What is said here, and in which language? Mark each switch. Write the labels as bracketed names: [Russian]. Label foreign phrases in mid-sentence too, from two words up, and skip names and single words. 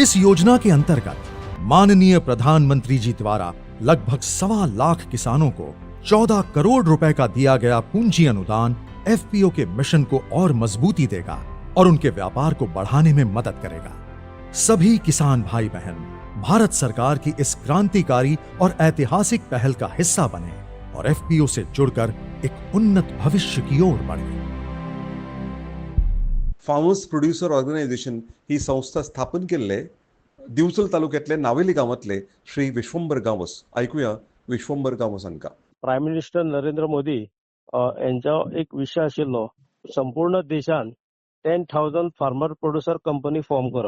[Hindi] इस योजना के अंतर्गत माननीय प्रधानमंत्री जी द्वारा लगभग 1.25 लाख किसानों को 14 करोड़ रुपए का दिया गया पूंजी अनुदान एफपीओ के मिशन को और मजबूती देगा और उनके व्यापार को बढ़ाने में मदद करेगा। सभी किसान भाई बहन भारत सरकार की इस क्रांतिकारी और ऐतिहासिक पहल का हिस्सा बने और एफपीओ से जुड़कर एक उन्नत भविष्य की ओर बढ़े। [English] Farmers Producer Organization [Konkani] ही संस्था स्थापन केल्ले दिवचल तालुक्यातले नावेली गांवातले श्री विश्वंभर गांवस। ऐकूया विश्वंभर गांवस हांकां। [English] Prime Minister [Konkani] नरेंद्र मोदी यांचा एक विषय आशिल्लो संपूर्ण देशान 10,000 [English] farmer producer company form [Konkani] करप।